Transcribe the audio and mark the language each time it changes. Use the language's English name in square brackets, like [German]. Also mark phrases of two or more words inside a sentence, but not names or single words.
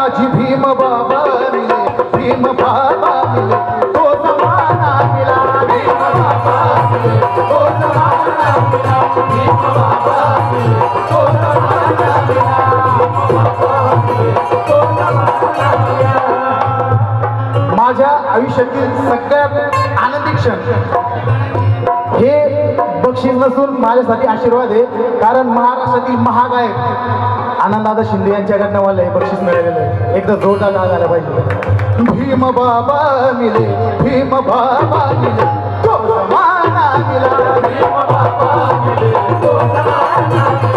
[Hindi] जी भीम बाबा मिले, भीम बाबा मिले तो जमाना मिला। भीम बाबा मिले तो जमाना मिला। भीम बाबा मिले तो जमाना मिला। भीम बाबा मिले तो जमाना मिला। [Marathi] माझ्या आयुष्यातील सगळ्यात आनंदी क्षण हे बक्षीस नसून माझ्यासाठी आशीर्वाद आहे, कारण महाराष्ट्रातील महागायक आनंददादा शिंदे यांच्याकडनं मला हे बक्षीस मिळालेलं आहे. एकदा जोरदार टाळ्या झाला पाहिजे. [Hindi] भीम बाबा मिले, भीम बाबा मिले तो जमाना मिला। भीम बाबा मिले तो जमाना मिला।